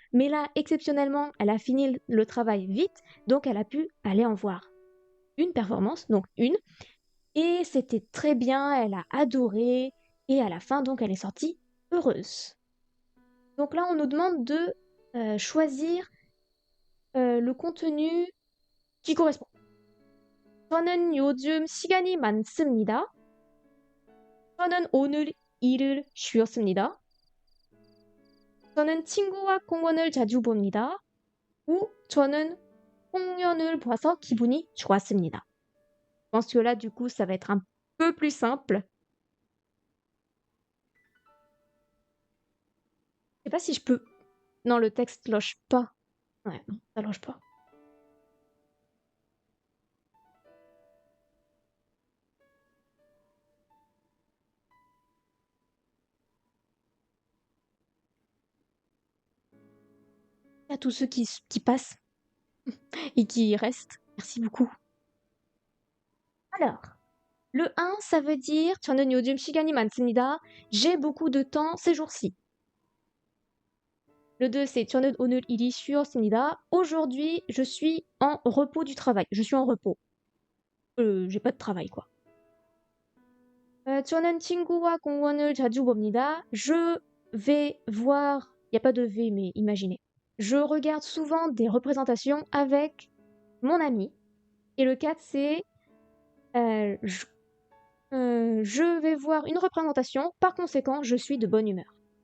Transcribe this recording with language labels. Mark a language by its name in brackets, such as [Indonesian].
[French] Mais là, exceptionnellement, elle a fini le travail vite, donc elle a pu aller en voir une performance, donc une. Et c'était très bien, elle a adoré, et à la fin, donc, elle est sortie heureuse. Donc là, on nous demande de choisir le contenu qui correspond. [Korean] 저는 요즘 시간이 많습니다. 저는 오늘 일을 쉬었습니다. 저는 친구와 공원을 자주 봅니다. ou 저는 공연을 봐서 기분이 좋았습니다. [French] Je pense que là, du coup, ça va être un peu plus simple. Je sais pas si je peux. Non, le texte loge pas. Ouais, non, ça loge pas. À tous ceux qui passent et qui restent, merci beaucoup. Alors, le 1, ça veut dire [Korean] 저는 요즘 시간이 많습니다. [French] J'ai beaucoup de temps ces jours-ci. Le 2, c'est [Korean] 저는 오늘 일이 쉬었습니다. [French] Aujourd'hui, je suis en repos du travail. Je suis en repos. J'ai pas de travail, quoi. [Korean] 저는 친구와 공원을 자주 봅니다. [French] Je vais voir. Il n'y a pas de V, mais imaginez. Je regarde souvent des représentations avec mon ami. Et le 4, c'est je vais voir une représentation. Par conséquent, je suis de bonne humeur.